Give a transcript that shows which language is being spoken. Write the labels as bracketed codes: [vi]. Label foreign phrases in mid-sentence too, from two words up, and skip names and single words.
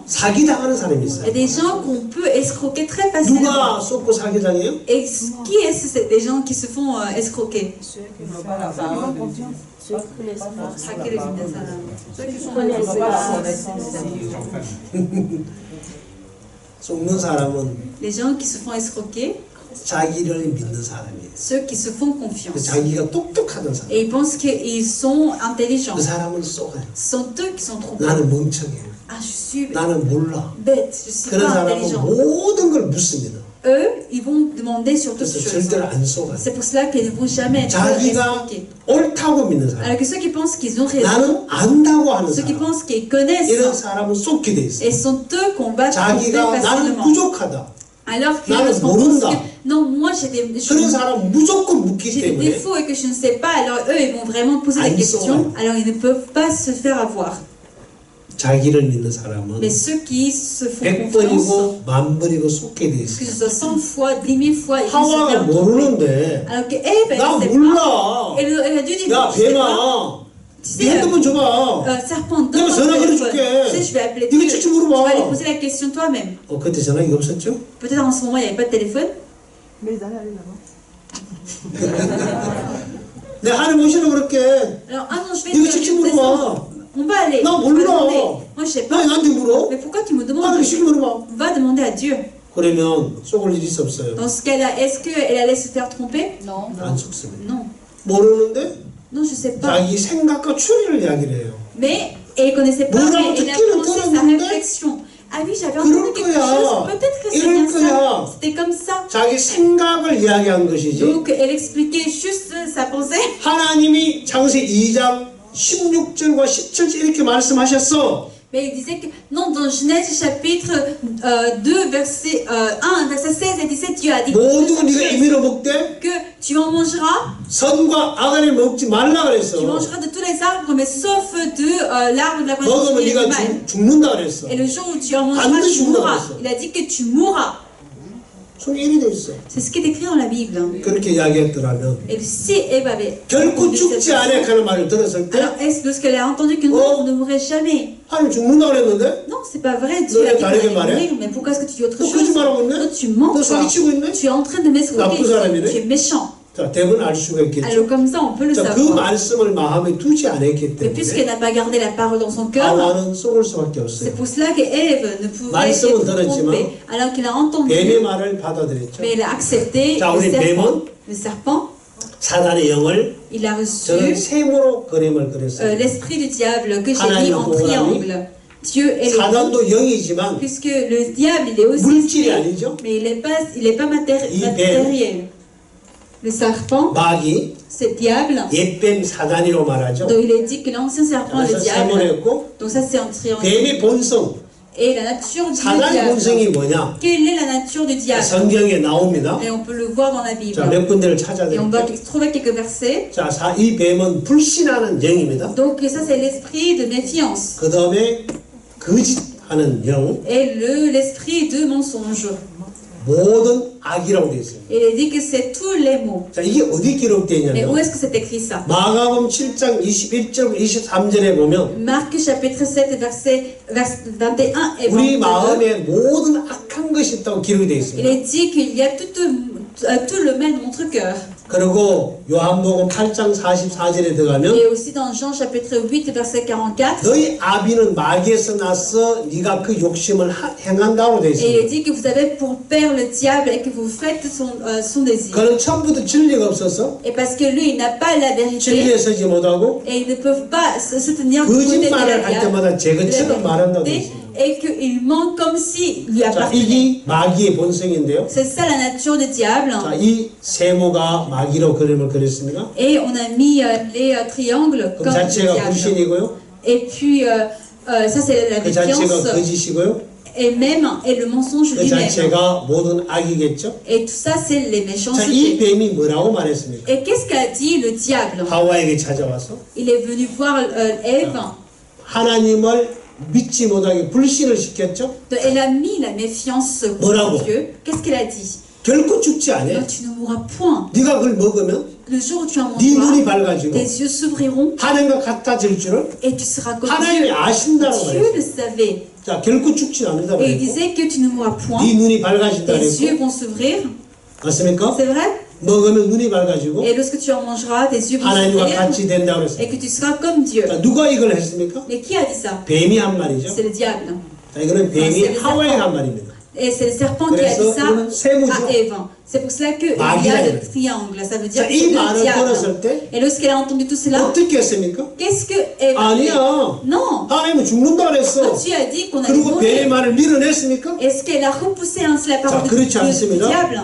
[ko] 사기 당하는 사람이 [fr] Il y a [ko] 있어요. [fr] des gens qu'on peut escroquer très facilement. [ko] 누가 속고 사기 당해요? [fr] Et qui est-ce c'est des gens qui se font escroquer? Ceux qui n'ont pas la parole de Dieu. Ceux qui connaissent pas. Traquer les vides de Salam. Ceux qui ne connaissent connaissent pas pas la la connaissance. [ko] 속는 사람은 [fr] Les gens qui se font escroquer, [ko] 자기를 믿는 사람이에요. [fr] ceux qui se font confiance. [ko] 자기가 똑똑하던 사람. [fr] Et ils pensent qu'ils sont intelligents. [ko] 그 사람은 속아요. [fr] Ce sont eux qui sont trompés. [ko] 나는 멍청해. [fr] Ah, je suis [ko] 나는 몰라. [fr] bête, je suis [ko] 그런 [fr] pas [ko] 사람은 [fr] intelligent. [ko] 모든 걸 묻습니다. [fr] Eux, ils vont demander sur toutes [ko] 그래서 [fr] choses. [ko] 절대로 안 속아요. [fr] C'est pour cela qu'ils ne vont jamais être [ko] 자기가 [fr] escroqués. [ko] 옳다고 믿는 사람. [fr] Alors que ceux qui pensent qu'ils ont raison, [ko] 나는 안다고 하는 [fr] ceux qui [ko] 사람. [fr] pensent qu'ils connaissent, [ko] 이런 사람은 속게 돼 있어요. [fr] et sont eux qu'on va tromper [ko] 자기가 나는 [fr] facilement. [ko] 부족하다. [fr] Alors que [ko] 나는 [fr] lorsqu'on pense [ko] 모른다. [fr] que non, moi j'ai des, [ko] 그런 사람은 무조건 묻기 [fr] j'ai des [ko] 때문에 [fr] défauts et que je ne sais pas, alors eux ils vont vraiment poser des [ko] 안 [fr] questions, [ko] 속아요. [fr] alors ils ne peuvent pas se faire avoir. [ko] 자기를 믿는 사람은 [fr] Mais ceux qui se font confiance, [ko] 100번이고 10,000번이고 속게 돼 [fr] que [ko] 있어요. [fr] ce soit 100 fois, 10 000 fois, ils vont se [ko] 하와가 [fr] faire tromper. [ko] 모르는데 [fr] Alors que Ève, elle [ko] 나 [fr] ne sait [ko] 몰라. [fr] pas. Elle a dû dire, [ko] 야 [fr] je sais pas. [ko] 뱀아 [fr] Tu [ko] 네 [fr] sais, [ko] 핸드폰 줘봐. [fr] serpent, [ko] 내가 [fr] donne-moi [ko] 전화 [fr] ton téléphone. [ko] 걸어줄게. [fr] Tu sais, je vais appeler [ko] 네가 [fr] Dieu. [ko] 직접 [fr] Tu vas [ko] 물어봐. [fr] aller poser la question toi-même. [ko] 그때 전화기 없었죠? [fr] Peut-être en ce moment, il n'y avait pas de téléphone. Mais ils allaient aller là-bas. [ko] 내가 하나님 오시라고 그럴게. [fr] Alors, ah non, je vais [ko] 네가 [fr] te [ko] 직접 [fr] dire, [ko] 물어봐. [fr] on va aller. [ko] 나 [fr] On va [ko] 몰라. [fr] demander. Moi, je sais pas. [ko] 왜 나한테 물어? [fr] Mais pourquoi tu me demandes? [ko] 하나님 시키 물어봐. [fr] Va demander à Dieu. [ko] 그러면 속을 일이 없어요. [fr] Dans ce cas-là, est-ce qu'elle allait se faire tromper? Non. [ko] 안 속습니다. [fr] Non. [ko] 모르는데 [fr] Non, je sais pas. [ko] 자기 생각과 추리를 이야기를 해요. [fr] Mais elle ne connaissait pas, [ko] 뭐라고 [fr] mais elle a [ko] 듣기는 [fr] pensé sa [ko] 들었는데 [fr] réflexion. Ah oui, j'avais entendu [ko] 그럴 [fr] quelque [ko] 거야. [fr] chose. Peut-être que c'est [ko] 이럴 [fr] bien ça. [ko] 거야. [fr] C'était comme ça. [ko] 자기 생각을 이야기한 것이지. [fr] Donc, elle expliquait juste sa pensée. [ko] 하나님이 창세기 2장 16절과 17절 이렇게 말씀하셨어. [fr] Mais il disait que, non, dans Genèse chapitre 2, verset 1, verset 16 et 17, Dieu a dit [ko] 모두 네가 임의로 먹되 [fr] que tu en mangeras, [ko] 선과 악을 먹지 말라 그랬어. [fr] tu mangeras de tous les arbres, mais sauf de l'arbre de la connaissance [ko] 먹으면 [fr] du bien et du [ko] 네가 [fr] mal. [ko] 죽는다 그랬어. [fr] Et le jour où tu en mangeras, [ko] 반드시 [fr] tu mourras. [ko] 죽는다 [fr] Il a dit que tu mourras. [ko] 속에 일이 돼 있어. [fr] C'est ce qui est écrit dans la Bible. [ko] 그렇게 이야기했더라면 [fr] Et si Ève avait [ko] 결코 [fr] entendu cette [ko] 죽지 않아 [fr] façon, [ko] 하는 말을 들었을 때 [fr] alors est-ce que lorsqu'elle a entendu que non, Oh. vous ne mourrez jamais? [ko] 하나님 죽는다 그랬는데 [fr] Non, c'est pas vrai, Dieu a dit qu'on allait mourir, mais pourquoi est-ce que tu dis autre [ko] 너 [fr] chose? [ko] 거짓말하고 있네? [fr] Non, tu mens, [ko] 너 [fr] toi. [ko] 사기치고 있네? [fr] Tu es en train de m'escroquer, [ko] 나쁜 사람이네? [fr] tu es méchant. [ko] 자, 대부분 알 수가 있겠죠. [fr] Alors comme ça, on peut le [ko] 자, 그 [fr] savoir. [ko] 말씀을 마음에 두지 않았기 [fr] Mais puisqu'elle [ko] 때문에 [fr] n'a pas gardé la parole dans son cœur, [ko] 하와는 속을 수밖에 [fr] c'est [ko] 없어요. [fr] pour cela que Ève ne pouvait [ko] 말씀은 [fr] être [ko] 들었지만 [fr] trompée. Alors qu'il a entendu, [ko] 뱀의 말을 받아들였죠. [fr] mais elle a accepté [ko] 자, [fr] le [ko] 우리 [fr] serpent. [ko] 뱀은 [fr] Le serpent, [ko] 사단의 영을 [fr] Il a [ko] 저 [fr] reçu [ko] 세모로 그림을 그렸어요. [fr] l'esprit du diable que j'ai mis [ko] 하나님은 [fr] en [ko] 동그라미. [fr] triangle. Dieu est le [ko] 사단도 영이지만 [fr] puisque le diable il est aussi [ko] 물질이 [fr] esprit, [ko] 아니죠. [fr] mais il est pas [ko] 이 뱀. [fr] matériel. Le serpent, [ko] 마귀, [fr] c'est diable. [ko] 옛뱀 사단이라고 말하죠. [fr] Donc il est dit que l'ancien serpent est [ko] 그래서 [fr] le diable. [ko] 세모였고 [fr] Donc ça c'est en triangle. [ko] 뱀의 본성, [fr] Et la nature du [ko] 사단의 [fr] diable. [ko] 본성이 뭐냐? [fr] Quelle est la nature du diable? [ko] 성경에 나옵니다. [fr] Et on peut le voir dans la Bible. [ko] 자, 몇 군데를 [fr] Et on [ko] 찾아드릴게요. [fr] va trouver quelques versets. [ko] 자, 이 뱀은 불신하는 영입니다. [fr] Donc ça c'est l'esprit de méfiance. [ko] 그 다음에 거짓하는 영, [fr] Et l'esprit de mensonge. [ko] 모든 악이라고 되어 있습니다. [fr] Et il est dit que c'est tous les mots. [ko] 자, 이게 어디 기록되어 [fr] Mais où [ko] 있냐면 [fr] est-ce que c'est écrit ça? [ko] 마가복음 7장 21절 23절에 보면 [fr] Marc chapitre 7 verset 21 et [ko] 우리 [fr] 22. [ko] 마음에 모든 악한 것이 있다고 기록이 되어 [fr] Il [ko] 있습니다. [fr] est dit qu'il y a tout le mal dans notre cœur. [ko] 그리고 요한복음 8장 44절에 들어가면 [fr] Et aussi dans Jean chapitre 8 verset 44. [ko] 너희 아비는 마귀에서 나서 네가 그 욕심을 행한다고 되어 [fr] Et il est [ko] 있습니다. [fr] dit que vous avez pour père le diable et que vous faites son désir. [ko] 그는 처음부터 진리가 없어서 [fr] Et parce que lui, il n'a pas la vérité [ko] 진리에 서지 못하고 [fr] et ils ne peuvent pas se tenir du côté de [ko] 거짓말을 [fr] la [ko] 할 때마다 제 것처럼 말한다고 되어 [fr] vérité [ko] 있습니다. [fr] et qu'il ment comme si lui [ko] 자, [fr] appartenait. [ko] 이게 마귀의 본성인데요. [fr] C'est ça la nature du diable. [ko] 자, 이 세모가 마귀로 그림을 그렸습니다. [fr] Et on a mis les triangles [ko] 그 [fr] comme le [ko] 자체가 [fr] diable. [ko] 불신이고요. [fr] Et puis, ça c'est la [ko] 그 자체가 [fr] défiance. [ko] 거짓이고요. [fr] Et même, et le mensonge [ko] 그 [fr] lui-même. [ko] 자체가 모든 악이겠죠. [fr] Et tout ça, c'est les [ko] 자, 이 [fr] méchancetés. [ko] 뱀이 뭐라고 말했습니까? [fr] Et qu'est-ce qu'a dit le diable? [ko] 하와에게 찾아와서 [fr] Il est venu voir Ève. [ko] 하나님을 믿지 못하게 불신을 시켰죠. [fr] Elle a mis la méfiance [ko] 뭐라고? [fr] contre Dieu. Qu'est-ce qu'elle a dit? [ko] 결코 죽지 않아. [fr] Non, tu ne mourras point. [ko] 네가 그걸 먹으면 [fr] Le jour où tu en [ko] 네 눈이 [fr] mangeras, [ko] 밝아지고 [fr] tes yeux s'ouvriront [ko] 하나님과 같아질 줄을 [fr] et tu seras comme [ko] 하나님이 [fr] Dieu. [ko] 아신다고 [fr] Dieu le [ko] 말했어요. [fr] savait. [ko] 자, 결코 죽지 않는다고 [fr] Et il [ko] 했고 [fr] disait que tu ne mourras point. [ko] 네 눈이 밝아진다 [fr] Tes yeux [ko] 그랬고 [fr] vont s'ouvrir. [ko] 맞습니까? [fr] C'est vrai? [ko] 먹으면 눈이 밝아지고 [fr] Et lorsque tu en mangeras, tes yeux vont [ko] 하나님과 [fr] s'ouvrir [ko] 같이 된다고 그랬어요. [fr] et que tu seras comme Dieu. [ko] 자, 누가 이걸 했습니까? [fr] Mais qui a dit ça? [ko] 뱀이 한 말이죠. [fr] C'est le diable. [ko] 자, 이거는 뱀이 [fr] c'est le [ko] 하와에 [fr] serpent. [ko] 한 말입니다. [fr] Et c'est le serpent qui a dit [ko] 그래서 [fr] ça [ko] 이거는 세모죠. [fr] à Ève. C'est pour cela qu'il y [ko] 마귀가 [fr] a le [ko] 이거예요. [fr] triangle. Ça veut dire [ko] 자, [fr] que [ko] 이 [fr] c'est le [ko] 말을 [fr] diable. [ko] 들었을 때 [fr] Et lorsqu'elle a entendu tout cela, [ko] 어떻게 했습니까? [fr] qu'est-ce que Ève a fait? [ko] 아니야. [fr] Non. [ko] 하나님은 죽는다 그랬어. [fr] Dieu a dit qu'on allait [ko] 그리고 뱀의 [fr] mourir. [ko] 말을 밀어냈습니까? [fr] Est-ce qu'elle a repoussé ainsi la parole [ko] 자, [fr] du [ko] 그렇지 않습니다. [fr] diable?